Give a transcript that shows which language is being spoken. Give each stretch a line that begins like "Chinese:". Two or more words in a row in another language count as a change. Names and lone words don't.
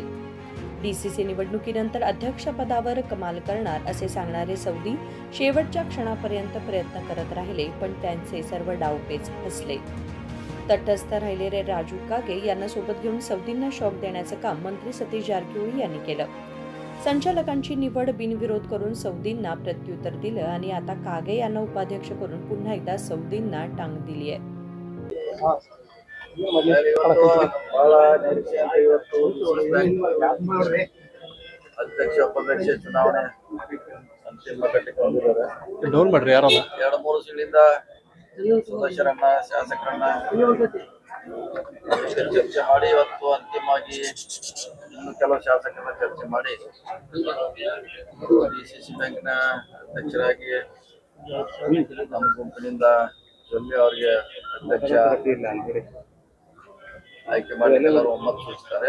Marathi: डीसीसी निवडणुकीनंतर अध्यक्षपदावर कमाल करणार असे सांगणारे सौदी शेवटच्या क्षणापर्यंत प्रयत्न करत राहिले, पण त्यांचे सर्व डावपेच फसले. तटस्थ राहिलेले राजू कागे यांना सोबत घेऊन सौदींना शॉक देण्याचं काम मंत्री सतीश जारकिहोळी यांनी केलं. संचालकांची निवड बिनविरोध करून सौदींना प्रत्युत्तर दिलं आणि आता कागे यांना उपाध्यक्ष करून पुन्हा एकदा सौदींना टांग दिली आहे.
Kannada: ಅಧ್ಯಕ್ಷ ಉಪಾಧ್ಯಕ್ಷ ಚುನಾವಣೆ ಅಂತಿಮ ಘಟ್ಟಕ್ಕೆ ಬಂದಿದ್ದಾರೆ. 2-3 ತಿಂಗಳಿಂದ ಸದಸ್ಯರನ್ನ, ಶಾಸಕರನ್ನ ಚರ್ಚೆ ಮಾಡಿ ಇವತ್ತು ಅಂತಿಮವಾಗಿ ಇನ್ನು ಕೆಲವು ಶಾಸಕರ ಚರ್ಚೆ ಮಾಡಿ DCC ಬ್ಯಾಂಕಿನ ಅಧ್ಯಕ್ಷರಾಗಿ ನಮ್ಮ ಗುಂಪಿನಿಂದ ಜೊಲ್ಲೆ ಅವರಿಗೆ ಅಧ್ಯಕ್ಷ ಆಯ್ಕೆ ಮಾಡಿ ಎಲ್ಲರೂ ಒಮ್ಮತ ಸೂಚಿಸ್ತಾರೆ.